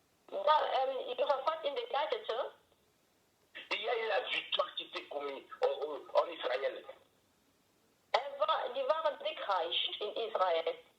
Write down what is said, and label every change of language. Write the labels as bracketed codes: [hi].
[de] Da Josaphat ihn begleitete, [fr] il y a eu la victoire qui s'est commise en Israël. [de] die waren siegreich in Israel.